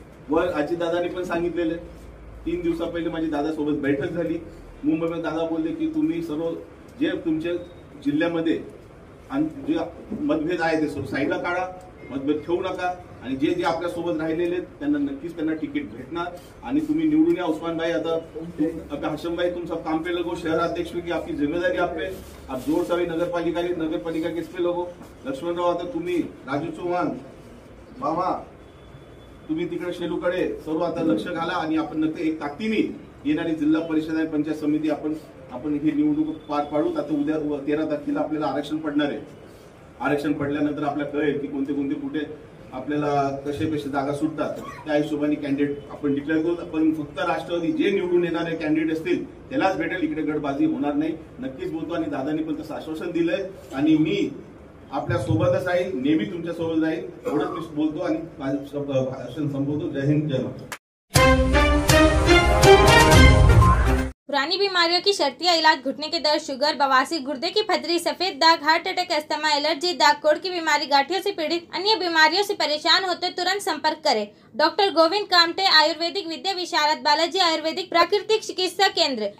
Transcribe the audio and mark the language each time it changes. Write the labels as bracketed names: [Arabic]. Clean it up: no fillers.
[Marathi] वर अजितदादांनी पण सांगितलेले, 3 दिवसा पहिले माझी दादासोबत बैठक झाली. मुंबईमध्ये दादा बोलले की तुम्ही सर्व जे तुमच्या जिल्ह्यामध्ये जे मतभेद आहे ते साईडला काढा, मतभेद ठेवू नका. आणि जे जे आपल्या सोबत राहिलेले त्यांना नक्कीच त्यांना तिकीट भेटणार आणि तुम्ही निवडून या. [Hindi] उस्मान भाई, आता हशम भाई, तुम सब काम पे लगो. शहर अध्यक्ष की आपकी जिम्मेदारी आप पे, आप जोर से नगरपालिका किस पे लगो. [Marathi] लक्ष्मणराव, आता तुम्ही, राजू चव्हाण बाबा, तुम्ही तिकडे शेलूकडे सर्व आता लक्ष घाला आणि आपण नक्की एक ताकदीने येणारी जिल्हा परिषद आणि पंचायत समिती आपण ही निवडणूक पार पाडू. आता उद्या 13 तारखेला आपल्याला आरक्षण पडणार आहे. आरक्षण पडल्यानंतर आपल्याला कळेल की कोणते कुठे आपल्याला कसे जागा सुटतात. त्या हिशोबाने कॅन्डिडेट आपण डिक्लेअर करू. पण फक्त राष्ट्रवादी जे निवडून येणारे कॅन्डिडेट असतील त्यालाच भेटेल, इकडे गटबाजी होणार नाही. नक्कीच बोलतो आणि दादांनी पण तसं आश्वासन दिलंय आणि मी आपल्या सोबतच राहील, नेहमी तुमच्या सोबत राहील. एवढंच मी बोलतो आणि माझं भाषण संपवतो. जय हिंद, जय महाराष्ट्र. [Hindi] पुरानी बीमारियों की शर्तिया इलाज, घुटने के दर्द, शुगर, बवासीर, गुर्दे की पथरी, सफेद दाग, हार्ट अटैक, अस्थमा, एलर्जी, दाग कोड़ की बीमारी, गांठियों से पीड़ित अन्य बीमारियों से परेशान होते तुरंत संपर्क करें. डॉक्टर गोविंद कामटे, आयुर्वेदिक विद्या विशारद, बालाजी आयुर्वेदिक प्राकृतिक चिकित्सा केंद्र.